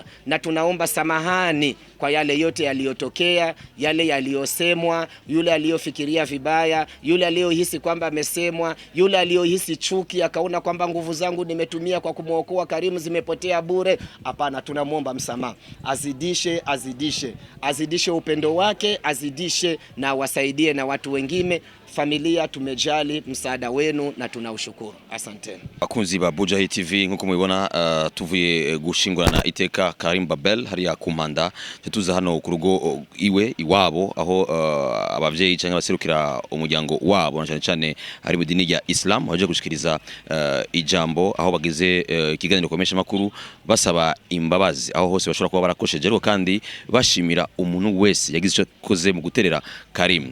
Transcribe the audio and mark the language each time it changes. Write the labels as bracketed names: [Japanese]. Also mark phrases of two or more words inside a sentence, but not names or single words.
[Swahili] Na tunaomba samahani kwa yale yote yaliyotokea, yale yaliyosemwa, yule aliyofikiria vibaya, yule aliyohisi kwamba amesemwa, yule aliyohisi chuki akaona kwamba nguvu zangu nimetumia kwa kumuokoa Karimu zimepotea bure. Hapana, tunamuomba msamaha. Azidishe upendo wake, azidishe na wasaidie na watu wengine. Familia tumejali msaada wenu na tunaushukuru. Asante. [Rundi] Bakunzi ba Buja TV nkuko mubibona tuvuye gushingurana iteka Karim Babel hariya kumanda tuza hano ku rugo iwabo aho abavyeyi cyangwa baserukira umuryango wabo cyane cyane hari mu dini ya Islam baje gushikiriza ijambo aho bageze ikiganiro komesha makuru basaba imbabazi aho hose bashobora kuba barakosheje rero kandi bashimira umuntu wese yagize icyo koze mu guterera Karim.